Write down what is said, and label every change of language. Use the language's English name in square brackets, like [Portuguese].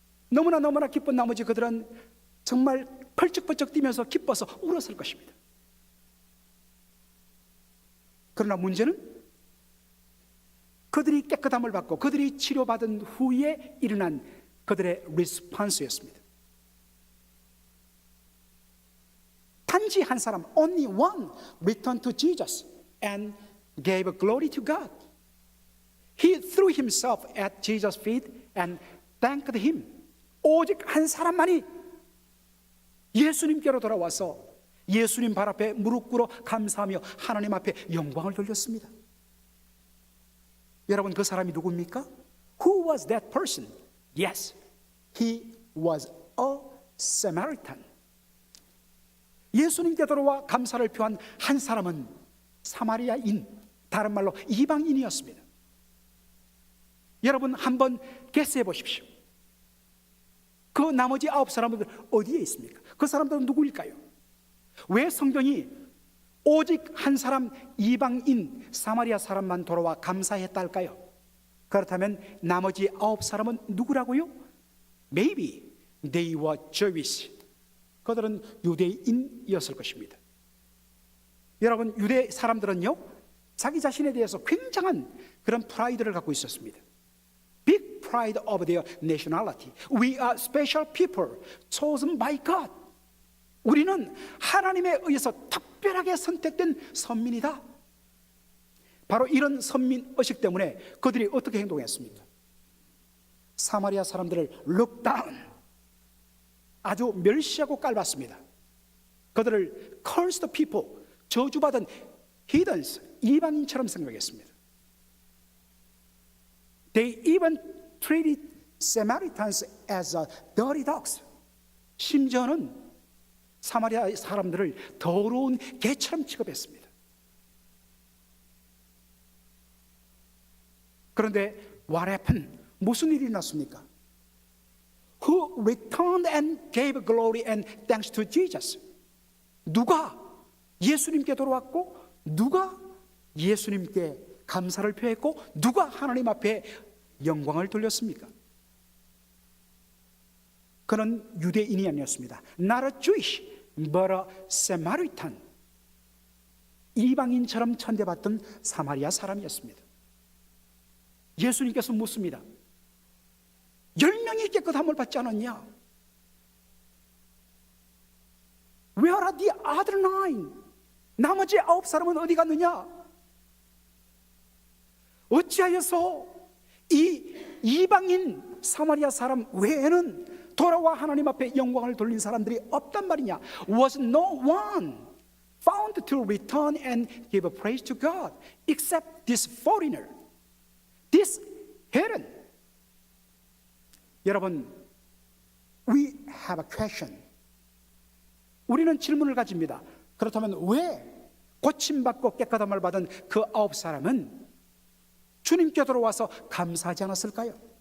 [Korean] 너무나 기쁜 나머지 그들은 정말 펄쩍펄쩍 뛰면서 기뻐서 울었을 것입니다. 그러나 문제는 그들이 깨끗함을 받고 그들이 치료받은 후에 일어난 그들의 리스폰스였습니다. 단지 한 사람, [English] only one, returned to Jesus and gave glory to God. He threw himself at Jesus' feet and thanked him. [Korean] 오직 한 사람만이 예수님께로 돌아와서 예수님 발 앞에 무릎 꿇어 감사하며 하나님 앞에 영광을 돌렸습니다. 여러분, 그 사람이 누굽니까? [English] Who was that person? Yes, he was a Samaritan. [Korean] 예수님께 돌아와 감사를 표한 한 사람은 사마리아인, 다른 말로 이방인이었습니다. 여러분, 한번 게스해 보십시오. 그 나머지 9사람들 어디에 있습니까? 그 사람들은 누구일까요? 왜 성경이 오직 한 사람 이방인 사마리아 사람만 돌아와 감사했다 할까요? 그렇다면 나머지 9사람은 누구라고요? [English] Maybe they were Jewish. [Korean] 그들은 유대인이었을 것입니다. 여러분, 유대 사람들은요, 자기 자신에 대해서 굉장한 그런 프라이드를 갖고 있었습니다. [English] Big pride of their nationality. We are special people chosen by God. [Korean] 우리는 하나님에 의해서 특별하게 선택된 선민이다. 바로 이런 선민 의식 때문에 그들이 어떻게 행동했습니까? 사마리아 사람들을 [English] look down, [Korean] 아주 멸시하고 깔봤습니다. 그들을 [English] cursed people, [Korean] 저주받은 [English] heathens, [Korean] 이방인처럼 생각했습니다. [English] They even treated Samaritans as dirty dogs. [Korean] 심지어는 사마리아 사람들을 더러운 개처럼 취급했습니다. 그런데 [English] what happened? [Korean] 무슨 일이 났습니까? [English] Who returned and gave glory and thanks to Jesus? [Korean] 누가 예수님께 돌아왔고, 누가 예수님께 감사를 표했고, 누가 하나님 앞에 영광을 돌렸습니까? 그는 유대인이 아니었습니다. [English] Not a Jewish, but a Samaritan. [Korean] 이방인처럼 천대받던 사마리아 사람이었습니다. 예수님께서 묻습니다. 10명이 깨끗함을 받지 않았냐? [English] Where are the other 9? [Korean] 나머지 9사람은 어디 갔느냐? 어찌하여서 이 이방인 사마리아 사람 외에는 돌아와 하나님 앞에 영광을 돌린 사람들이 없단 말이냐? [English] Was no one found to return and give praise to God except this foreigner, this heathen. [Korean] 여러분, [English] we have a question. [Korean] 우리는 질문을 가집니다. 그렇다면 왜 고침받고 깨끗함을 받은 그 9사람은 주님께 돌아와서 감사하지 않았을까요?